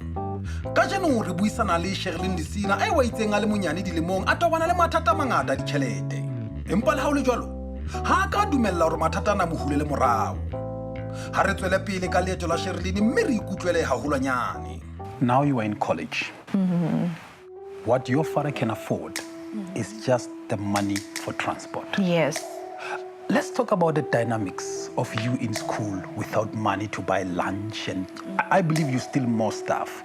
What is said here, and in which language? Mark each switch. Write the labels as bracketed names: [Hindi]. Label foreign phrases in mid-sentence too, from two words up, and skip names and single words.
[Southern Sotho] Kajeno re buisana le Cherilyn Lucena ai wa itseng a le monyane dilemong a tobana le mathata mangata di tjhelete. Empa le ha o le jwalo, ha ka dumella hore mathata na mo hulele morao. Ha re tswele pele ka leeto la Cherilyn mme re ikutlwele haholwanyane. [English] Now you are in college. What your father can afford is just the money for transport. Yes. Let's talk about the dynamics of you in school without money to buy lunch, and I believe you still more stuff.